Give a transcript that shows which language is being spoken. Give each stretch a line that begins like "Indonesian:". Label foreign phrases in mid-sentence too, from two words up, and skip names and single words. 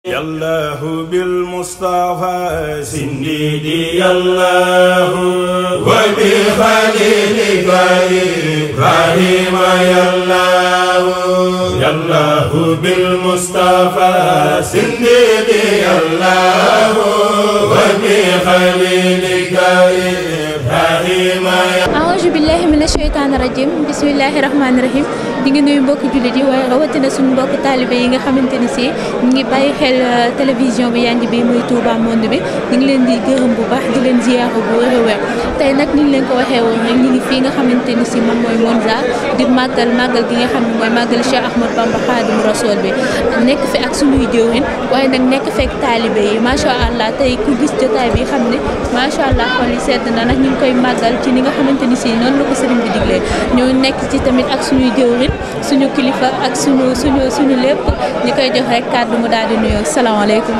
Arabic: يالله بالمصطفى سنديدي يالله وبخليلك إبراهيم يالله يالله بالمصطفى سنديدي يالله وبخليلك إبراهيم أعوذ بالله من الشيطان الرجيم بسم الله الرحمن الرحيم
Wolof: di ngi nuyu mbokki jullit yi waaye rawatina suñu mbokk taalibe yi nga xamante ni si ñu ngi bàyyi xel télévision bi yanj bi muy Touba Monde bi ñu ngi leen di gërëm bu baax di leen ziyaara bu wér a wér tey nag ni ñu leen ko waxee woon rek ñu ngi fii nga xamante ni si moom mooy Monza di màggal gi nga xam ne mooy màggal Cheikh Ahmadou Bamba Khadimu Rasoul bi nekk fi ak suñuy jëwriñ waaye nag nekk fekk taalibe yi
Arabic: ما شاء الله
Wolof: tey ku gis jotaay bi xam ne
Arabic: ما شاء الله
Wolof: xol yi sedd na nag ñu ngi koy màggal ci ni nga xamante ni si noonu la ko sëriñ bi diglee ñoo nekk ci tamit ak suñuy jëwriñ suñu kilifa ak suñu lépp ñi koy jox rek kàddu mu daal di nuyoo salaamaaleykum.